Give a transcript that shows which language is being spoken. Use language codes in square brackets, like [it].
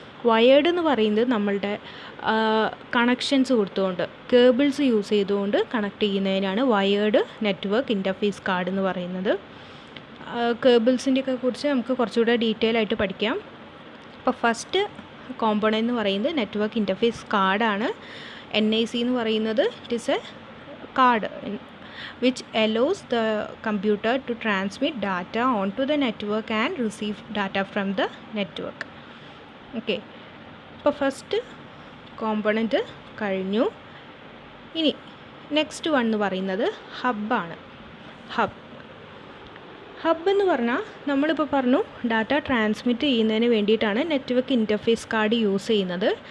[ml] Wired എന്ന് പറയുന്നത് നമ്മളുടെ കണക്ഷൻസ് കൊടുത്തുകൊണ്ട് കേബിൾസ് യൂസ് ചെയ്തുകൊണ്ട് കണക്ട് ചെയ്യുന്നതിനാണ് വയേർഡ് നെറ്റ്വർക്ക് ഇൻ്റർഫേസ് കാർഡ് എന്ന് പറയുന്നത്. കേബിൾസിൻ്റെയൊക്കെ കുറിച്ച് നമുക്ക് കുറച്ചുകൂടെ ഡീറ്റെയിൽ ആയിട്ട് പഠിക്കാം. അപ്പോൾ ഫസ്റ്റ് കോമ്പോണൻ്റ് എന്ന് പറയുന്നത് നെറ്റ്വർക്ക് ഇൻ്റർഫേസ് കാർഡാണ്. [en] NIC [ml] എന്ന് പറയുന്നത് [en] It is a card which allows the computer to transmit data onto the network and receive data from the network. [ml] Okay, അപ്പോൾ ഫസ്റ്റ് കോമ്പോണൻറ്റ് കഴിഞ്ഞു. ഇനി നെക്സ്റ്റ് വൺ എന്ന് പറയുന്നത് ഹബ്ബാണ്. ഹബ് എന്ന് പറഞ്ഞാൽ നമ്മളിപ്പോൾ പറഞ്ഞു ഡാറ്റ ട്രാൻസ്മിറ്റ് ചെയ്യുന്നതിന് വേണ്ടിയിട്ടാണ് നെറ്റ്വർക്ക് ഇൻ്റർഫേസ് കാർഡ് യൂസ് ചെയ്യുന്നത്.